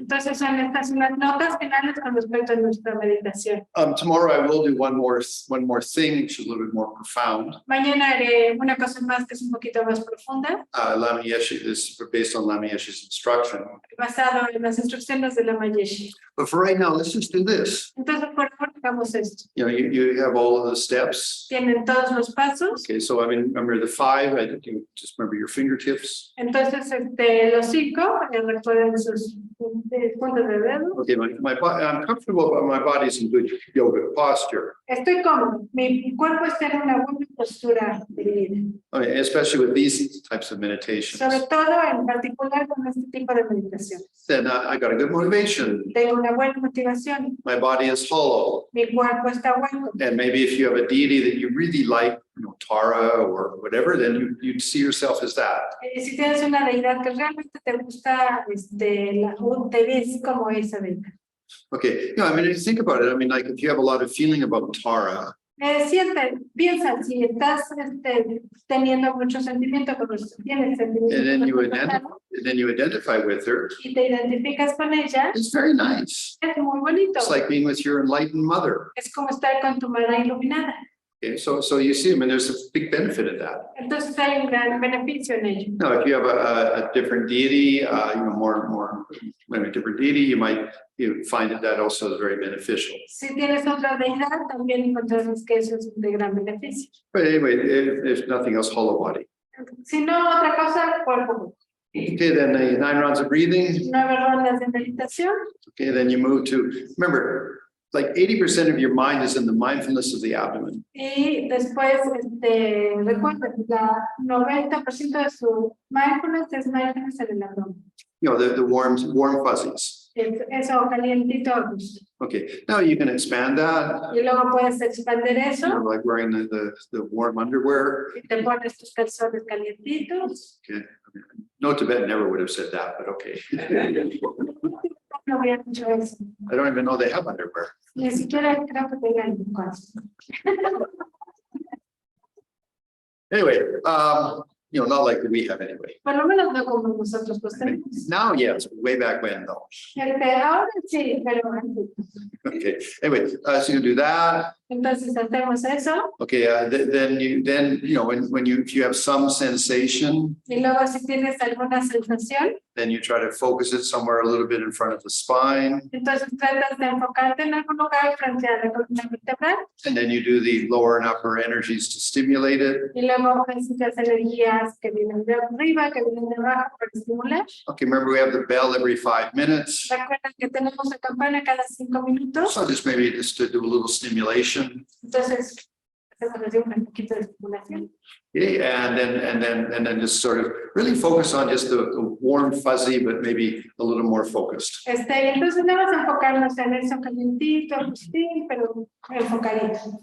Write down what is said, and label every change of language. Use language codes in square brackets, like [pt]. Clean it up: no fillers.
[es] Entonces, son estas unas notas finales con respecto a nuestra meditación. [en] Tomorrow I will do one more thing, which is a little bit more profound. [es] Mañana haré una cosa más que es un poquito más profunda. [en] Lama Yeshe is based on Lama Yeshe's instruction. [es] Basado en las instrucciones de Lama Yeshe. [en] But for right now, let's just do this. [es] Entonces, por favor, hagamos esto. [en] You know, you have all of the steps. [es] Tienen todos los pasos. [en] Okay, so I mean, remember the 5, I think you just remember your fingertips. [es] Entonces, los 5, recuerden sus puntos de dedo. [en] Okay, I'm comfortable, but my body's in good yoga posture. [es] Estoy cómodo. Mi cuerpo está en una buena postura de vida. [en] I mean, especially with these types of meditations. [es] Sobre todo, en particular, con este tipo de meditación. [en] Then I got a good motivation. [es] Tengo una buena motivación. [en] My body is hollow. [es] Mi cuerpo está hueco. [en] And maybe if you have a deity that you really like, you know, Tara or whatever, then you see yourself as that. [es] Si tienes una deidad que realmente te gusta, te ves como esa deidad. [en] Okay, I mean, if you think about it, I mean, like if you have a lot of feeling about Tara, [es] Piensa, si estás teniendo mucho sentimiento con los tienes [en] and then [es] sentimiento [en] you identify with her, [es] y te identificas con ella, [en] it's very nice. [es] es muy bonito. [en] It's like being with your enlightened mother. [es] Es como estar con tu madre iluminada. [en] Okay, so you see, I mean, there's a big benefit of that. [es] Entonces hay un gran beneficio en ello. [en] Now, if you have a different deity, you know, more when a different deity, you might find that also is very beneficial. [es] Si tienes otra deidad, también encontrarás que eso es de gran beneficio. [en] But anyway, if nothing else, hollow body. [es] Si no, otra cosa, cuerpo. [en] Okay, then the 9 rounds of breathing. [es] 9 rondas de meditación. [en] Okay, then you move to, remember, like 80% of your mind is in the mindfulness of the abdomen. [es] Y después, recuerden, la 90% de su mindfulness es mindfulness en el abdomen. [en] You know, the warm fuzzies. [es] Eso calientito a gusto. [en] Okay, now you can expand that. [es] Y luego puedes expandir [en] You [es] eso [en] know, like wearing the warm underwear. [es] y te pones tus calzones calientitos. [en] Okay, no Tibetan never would have said that, but okay. [es] No había dicho eso. [en] I don't even know they have underwear. [es] Ni siquiera creo que tengan cosas. [en] Anyway, you know, not like we have anyway. [es] Por lo menos no como nosotros los tenemos. [en] Now, yes, way back when though. [es] Ahora sí, pero antes. [en] Okay, anyway, so you do that. [es] Entonces hacemos eso. [en] Okay, then you know, if you have some sensation, [es] Y luego si tienes alguna sensación, [en] then you try to focus it somewhere a little bit in front of the spine. [es] entonces tratas de enfocarte en algún lugar frente a la columna vertebral. [en] And then you do the lower and upper energies to stimulate it. [es] Y luego necesitas energías que vienen de arriba, que vienen de abajo para estimular. [en] Okay, remember we have the bell every 5 minutes. [es] Recuerda que tenemos la campana cada 5 minutos. [en] So just maybe just to do a little stimulation. [es] Entonces, hacemos un poquito de estimulación. [en] Okay, and then just sort of really focus on just the warm fuzzy, but maybe a little more focused. [es] Entonces vamos a enfocarnos en eso calientito, sí, pero enfocadito.